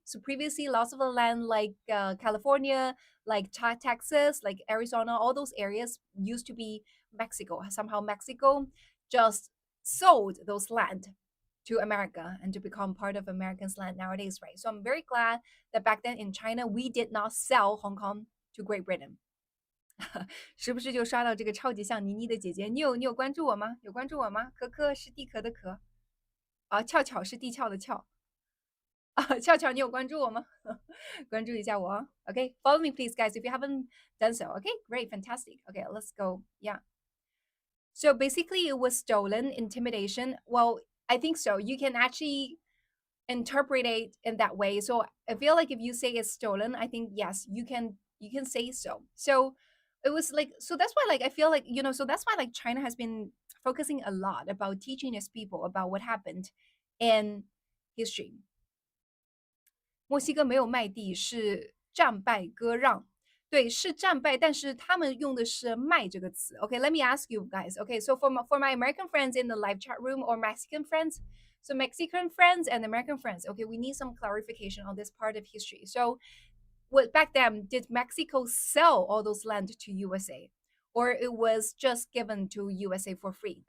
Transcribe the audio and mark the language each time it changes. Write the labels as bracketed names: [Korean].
[English] So previously, lots of the land like California, like Texas, like Arizona, all those areas used to be Mexico. Somehow Mexico just sold those land to America and to become part of Americans' land nowadays, right? So I'm very glad that back then in China, we did not sell Hong Kong to Great Britain. [Chinese] 时不时就刷到这个超级像妮妮的姐姐，你有关注我吗？有关注我吗？可可是地壳的壳。俏巧是地壳的壳啊，俏巧，你有关注我吗？关注一下我啊。 [English] Okay, follow me, please, guys, if you haven't done so. Okay, great, fantastic. Okay, let's go. Yeah. So basically, it was stolen, intimidation. Well, I think so. You can actually interpret it in that way. So I feel like if you say it's stolen, I think yes, you can say so. So it was like, so that's why like I feel like, so that's why like China has been focusing a lot about teaching its people about what happened in history. [Chinese] 墨西哥没有卖地，是战败割让。对，是战败，但是他们用的是"卖"这个词。 [English] Okay, let me ask you guys. Okay, so for my American friends in the live chat room or Mexican friends, so Mexican friends and American friends. Okay, we need some clarification on this part of history. So, what back then did Mexico sell all those land to USA, or it was just given to USA for free?